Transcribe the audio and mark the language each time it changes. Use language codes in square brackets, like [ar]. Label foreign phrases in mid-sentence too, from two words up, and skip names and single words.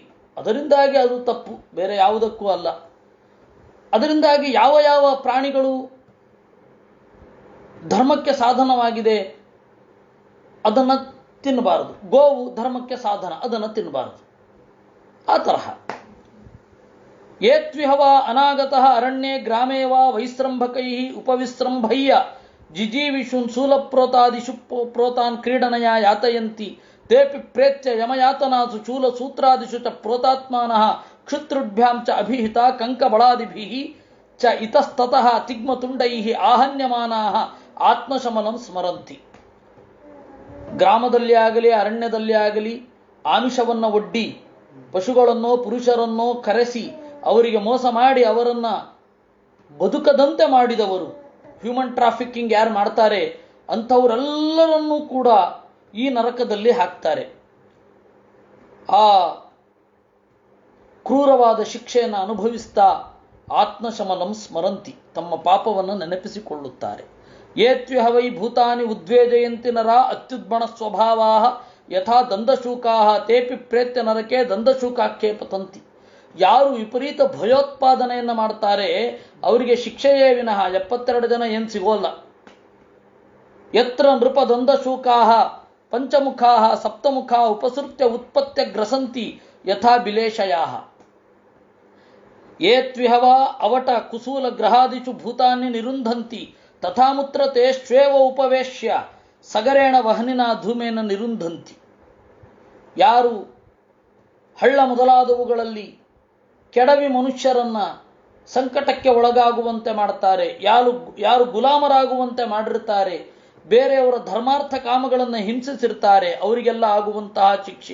[kn] ಅದರಿಂದಾಗಿ ಅದು ತಪ್ಪು, ಬೇರೆ ಯಾವುದಕ್ಕೂ ಅಲ್ಲ. ಅದರಿಂದಾಗಿ ಯಾವ ಯಾವ ಪ್ರಾಣಿಗಳು ಧರ್ಮಕ್ಕೆ ಸಾಧನವಾಗಿದೆ ಅದನ್ನು ತಿನ್ನಬಾರದು. ಗೋವು ಧರ್ಮಕ್ಕೆ ಸಾಧನ, ಅದನ್ನು ತಿನ್ನಬಾರದು. [sa] ಆ ತರಹ ಏತ್ವಿಹವ ಅನಾಗತಃ ಅರಣ್ಯೇ ಗ್ರಾಮೇ ವಾ ವೈಸ್ರಂಭಕೈ ಉಪವಿಸ್ರಂಭಯ್ಯ ಜಿಜೀವಿಷುನ್ ಶೂಲಪ್ರೋತಾದಿಷು ಪ್ರೋತಾನ್ ಕ್ರೀಡನಯ ಯಾತಯಂತಿ ತೇಪಿ ಪ್ರೇತ್ಯ ಯಮಯಾತನಾಸು ಶೂಲಸೂತ್ರಾದಿಷು ಚ ಪ್ರೋತಾತ್ಮಾನಃ ಕ್ಷುತ್ರುಭ್ಯಾಂ ಚ ಅಭಿಹಿತ ಕಂಕಬಳಾದಿಭಿಃ ಚ ಇತಸ್ತತಃ ತಿಗ್ಮತುಂಡೈಃ ಆಹನ್ಯಮಾನಾಃ ಆತ್ಮಶಮನಂ ಸ್ಮರಂತಿ. [kn] ಗ್ರಾಮದಲ್ಲಿ ಆಗಲಿ ಅರಣ್ಯದಲ್ಲಿ ಆಗಲಿ ಆಮಿಷವನ್ನು ಒಡ್ಡಿ ಪಶುಗಳನ್ನೋ ಪುರುಷರನ್ನೋ ಕರೆಸಿ ಅವರಿಗೆ ಮೋಸ ಮಾಡಿ ಅವರನ್ನು ಬದುಕದಂತೆ ಮಾಡಿದವರು, [en] human trafficking [kn] ಯಾರು ಮಾಡ್ತಾರೆ ಅಂಥವರೆಲ್ಲರನ್ನೂ ಕೂಡ ಈ ನರಕದಲ್ಲಿ ಹಾಕ್ತಾರೆ. ಆ ಕ್ರೂರವಾದ ಶಿಕ್ಷೆಯನ್ನು ಅನುಭವಿಸ್ತಾ [sa] ಆತ್ಮಶಮನಂ ಸ್ಮರಂತಿ, [kn] ತಮ್ಮ ಪಾಪವನ್ನು ನೆನಪಿಸಿಕೊಳ್ಳುತ್ತಾರೆ. [sa] ಏತ್ವಿಹವೈ ಭೂತಾನಿ ಉದ್ವೇಜಯಂತಿ ನರ ಅತ್ಯುದ್ಬಣ ಸ್ವಭಾವಾ ಯಥಾ ದಂದಶೂಕಾ ತೇಪಿ ಪ್ರೇತ್ಯ ನರಕೆ ದಂದಶೂಕಾಖ್ಯೆ ಪತಂತಿ. [kn] ಯಾರು ವಿಪರೀತ ಭಯೋತ್ಪಾದನೆಯನ್ನು ಮಾಡ್ತಾರೆ ಅವರಿಗೆ ಶಿಕ್ಷೆಯೇ ವಿನಃ 72 ಜನ ಏನು ಸಿಗೋಲ್ಲ. [sa] ಯತ್ರ ನೃಪ ದಂದಶೂಕಾ ಪಂಚಮುಖಾ ಸಪ್ತಮುಖಾ ಉಪಸೃತ್ಯ ಉತ್ಪತ್ಯ ಗ್ರಸಂತಿ ಯಥಾ ಬಿಲೇಶಯಾ. ಏತ್ವಿಹವ ಅವಟ ಕುಸೂಲ ಗ್ರಹಾದಿಷು ಭೂತಾನಿ ನಿರುಂಧಂತಿ ತಥಾಮುತ್ರ ತೇ ಶ್ವೇವ ಉಪವೇಶ್ಯ ಸಗರೇಣ ವಹನಿನ ಧೂಮೇನ ನಿರುಂಧಂತಿ. [kn] ಯಾರು ಹಳ್ಳ ಮೊದಲಾದವುಗಳಲ್ಲಿ ಕೆಡವಿ ಮನುಷ್ಯರನ್ನ ಸಂಕಟಕ್ಕೆ ಒಳಗಾಗುವಂತೆ ಮಾಡ್ತಾರೆ, ಯಾರು ಗುಲಾಮರಾಗುವಂತೆ ಮಾಡಿರ್ತಾರೆ, ಬೇರೆಯವರ ಧರ್ಮಾರ್ಥ ಕಾಮಗಳನ್ನು ಹಿಂಸಿಸಿರ್ತಾರೆ, ಅವರಿಗೆಲ್ಲ ಆಗುವಂತಹ ಶಿಕ್ಷೆ.